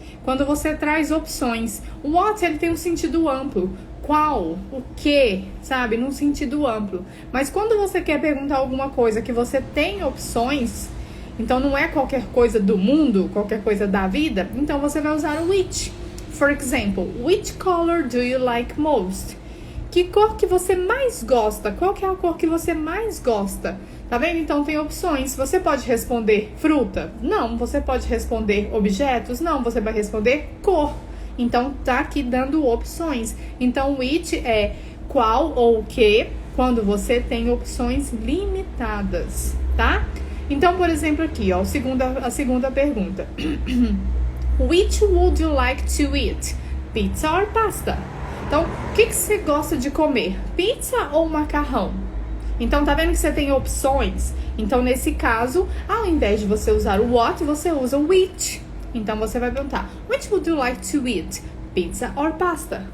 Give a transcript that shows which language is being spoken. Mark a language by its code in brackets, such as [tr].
[pt] Quando você traz opções. O what, ele tem um sentido amplo. Qual? O que? Sabe? Num sentido amplo. Mas quando você quer perguntar alguma coisa que você tem opções, então não é qualquer coisa do mundo, qualquer coisa da vida, então você vai usar o which. [en] For example, which color do you like most? [pt] Que cor que você mais gosta? Qual que é a cor que você mais gosta? Tá vendo? Então tem opções. Você pode responder fruta? Não. Você pode responder objetos? Não. Você vai responder cor. Então tá aqui dando opções. Então which é qual ou que, quando você tem opções limitadas, tá? Então, por exemplo, aqui, ó, a segunda pergunta. [en] Which would you like to eat? Pizza or pasta? [pt] Então, o que você gosta de comer? Pizza ou macarrão? Então, tá vendo que você tem opções? Então, nesse caso, ao invés de você usar o what, você usa o which. Então, você vai perguntar, [en] which would you like to eat? Pizza or pasta?